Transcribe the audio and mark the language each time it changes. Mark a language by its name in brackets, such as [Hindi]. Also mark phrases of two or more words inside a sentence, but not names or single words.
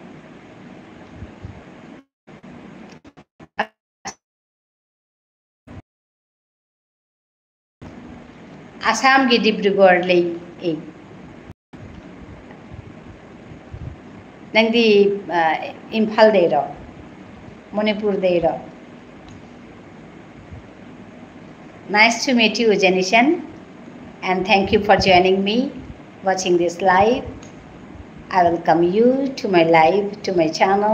[Manipuri] Assam ki Dibrugarh lei ei. Nangdi Imphal deiro. Manipur deiro. [English] Nice to meet you, Janishan, and thank you for joining me, watching this live. I welcome you to my live, to my channel.